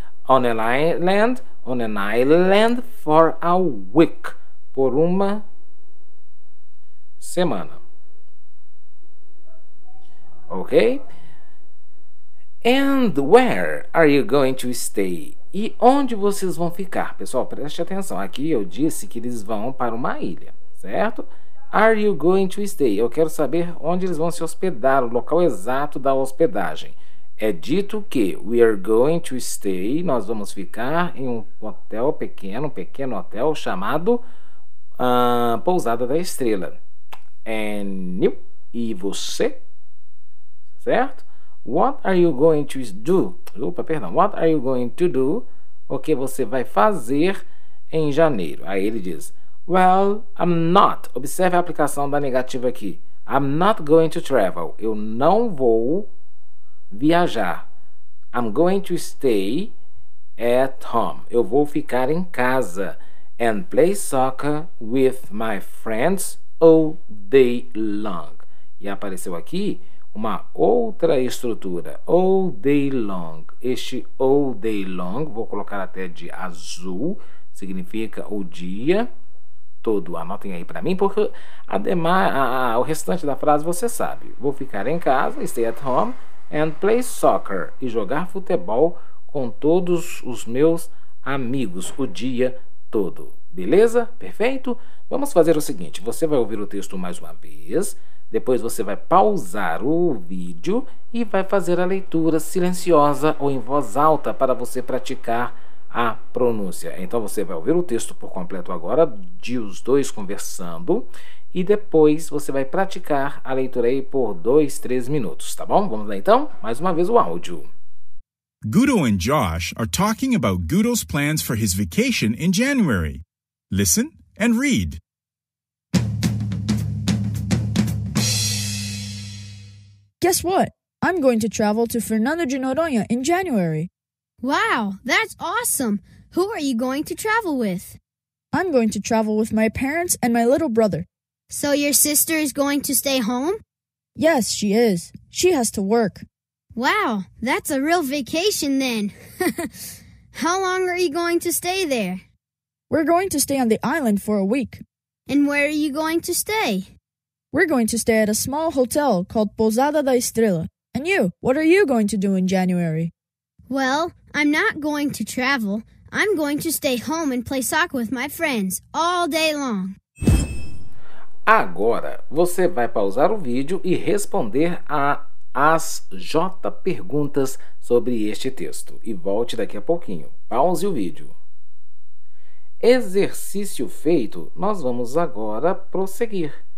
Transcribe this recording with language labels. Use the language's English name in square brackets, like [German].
[English] On an island for a week, [Portuguese] por uma semana. [English] Ok? And where are you going to stay? [Portuguese] E onde vocês vão ficar? Pessoal, preste atenção. Aqui eu disse que eles vão para uma ilha, certo? [English] Are you going to stay? [Portuguese] Eu quero saber onde eles vão se hospedar, o local exato da hospedagem. É dito que [English] we are going to stay, [Portuguese] nós vamos ficar em um hotel pequeno, um pequeno hotel chamado Pousada da Estrela. E você? Certo? [English] What are you going to do? What are you going to do? [Portuguese] O que você vai fazer em janeiro? Aí ele diz, [English] well, I'm not. [Portuguese] Observe a aplicação da negativa aqui. [English] I'm not going to travel. [Portuguese] Eu não vou viajar. [English] I'm going to stay at home. [Portuguese] Eu vou ficar em casa. [English] And play soccer with my friends all day long. [Portuguese] E apareceu aqui uma outra estrutura. [English] All day long. [Portuguese] Este [English] all day long, [Portuguese] vou colocar até de azul, significa o dia todo. Anotem aí para mim, porque o restante da frase você sabe. Vou ficar em casa, [English] stay at home, and play soccer. [Portuguese] E jogar futebol com todos os meus amigos o dia todo. Beleza? Perfeito? Vamos fazer o seguinte, você vai ouvir o texto mais uma vez, depois você vai pausar o vídeo e vai fazer a leitura silenciosa ou em voz alta para você praticar a pronúncia. Então você vai ouvir o texto por completo agora, de os dois conversando, e depois você vai praticar a leitura aí por 2-3 minutos, tá bom? Vamos lá então? Mais uma vez o áudio. [English] Gudo and Josh are talking about Gudo's plans for his vacation in January. Listen and read. Guess what? I'm going to travel to Fernando de Noronha in January. Wow, that's awesome. Who are you going to travel with? I'm going to travel with my parents and my little brother. So your sister is going to stay home? Yes, she is. She has to work. Wow, that's a real vacation then. How long are you going to stay there? We're going to stay on the island for a week. And where are you going to stay? We're going to stay at a small hotel called Pousada da Estrela. And you, what are you going to do in January? Well, I'm not going to travel. I'm going to stay home and play soccer with my friends all day long. [Portuguese] Agora, você vai pausar o vídeo e responder as J perguntas sobre este texto. E volte daqui a pouquinho. Pause o vídeo. Exercício feito, nós vamos agora prosseguir.